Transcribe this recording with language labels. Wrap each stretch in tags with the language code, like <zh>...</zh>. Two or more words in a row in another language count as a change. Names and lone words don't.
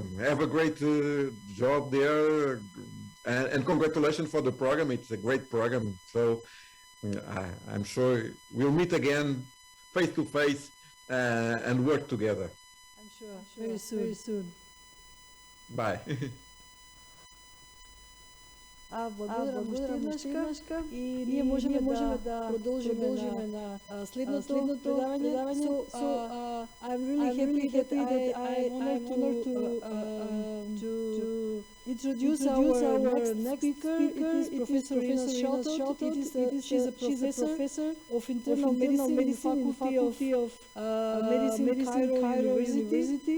<en>Have a great job there, and congratulations for the program. It's a great program. So I'm sure we'll meet again face to face and work together. I'm sure. Very soon. Bye.</en> <mk>Благодарам уште еднашка и ние можеме да продолжиме на следното предавање.</mk> <en>I'm really happy that I'm honored to introduce our next speaker. It is Professor Ines Shelton. She's a professor of internal medicine in the Faculty of Medicine, Cairo University.</en>